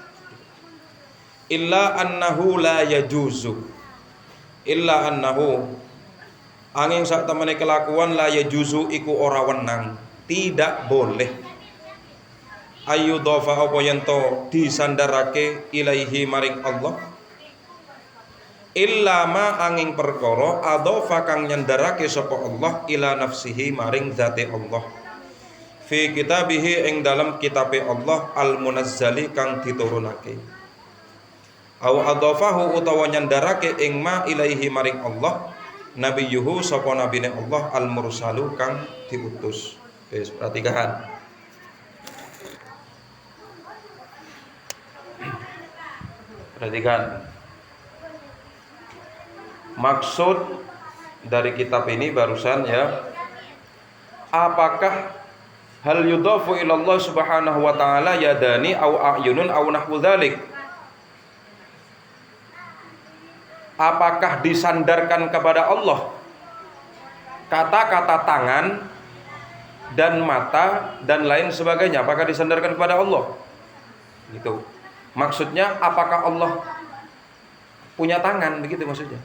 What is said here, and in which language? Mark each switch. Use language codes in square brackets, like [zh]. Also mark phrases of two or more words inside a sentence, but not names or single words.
[ar] إلا أنه لا يجوز، إلا أنه [jv] angin sak temene kelakuan [ar] لا يجوز [jv] iku ora wenang, [id] tidak boleh [jv] ayyudhafa apa yen to disandarake ilaihi maring Allah [ar] إلا ما [jv] angin perkara adhafa kang nyandarake sapa Allah [ar] إلى نفسه [jv] maring zate Allah [ar] في كتابه [jv] ing dalam kitabe Allah al-munazzali kang diturunake [ar] أو أضافه [jv] utawa nyandarake ing [ar] ما إليه [jv] maring Allah nabiyuhu sapa nabine Allah al-mursalu kang diutus. [id] Wis perhatikan. Perhatikan. Maksud dari kitab ini barusan, ya, apakah [ar] هل يضاف إلى الله سبحانه وتعالى يدان أو أعين أو نحو ذلك? [id] Apakah disandarkan kepada Allah kata-kata tangan dan mata dan lain sebagainya? Apakah disandarkan kepada Allah? Gitu. Maksudnya apakah Allah punya tangan, begitu maksudnya.